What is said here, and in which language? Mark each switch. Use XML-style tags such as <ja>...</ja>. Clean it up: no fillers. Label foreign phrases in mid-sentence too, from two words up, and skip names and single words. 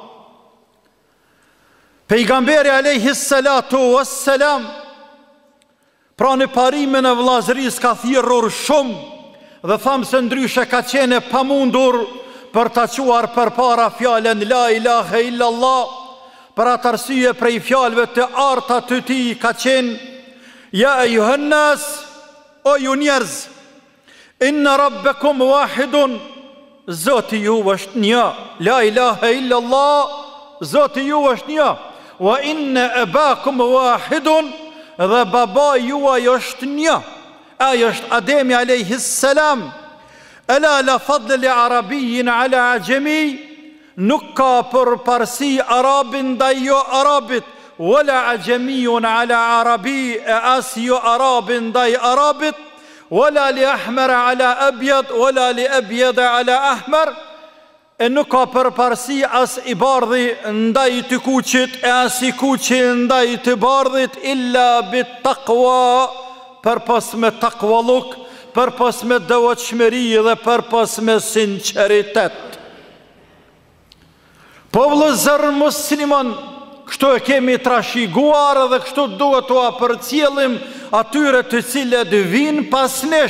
<sq>Pejgamberi</sq> <ar>عليه الصلاة والسلام,</ar> <sq>pra në parimin e vllazërisë ka thirrur shumë, dhe thamë se ndryshe ka qenë e pamundur për ta quar përpara fjalën</sq> <ar>لا إله إلا الله,</ar> <sq>për atë arsye prej fjalëve të arta të tij ka qenë</sq> <ar>يا أيها الناس,</ar> <sq>o ju njerëz,</sq> <ar>إن ربكم واحد,</ar> <sq>Zoti ju është një,</sq> <ar>لا إله إلا الله,</ar> <sq>Zoti ju është një,</sq> <ar>وإن أباكم واحد,</ar> <sq>dhe baba juaj është një, ai është Ademi</sq> <ar>عليه السلام. ألا لا فضل لعربي على أعجمي,</ar> <sq>nuk ka përparësi arabin ndaj jo arabit,</sq> <ar>ولا أعجمي على عربي,</ar> <sq>e as jo arabin ndaj arabit,</sq> <ar>ولا لأحمر على أبيض ولا لأبيض على أحمر,</ar> <sq>e nuk ka përparësi as i bardhi ndaj të kuqit, e as i kuqi ndaj të bardhit,</sq> <ar>إلا بالتقوى,</ar> <sq>përpos me taqwalluk, përpos me devotshmëri dhe përpos me sinqeritet. Po vëllezër musliman, kështu e kemi trashëguar dhe kështu duhet t'u përcjellim atyre të cilët vinë pas nesh.</sq>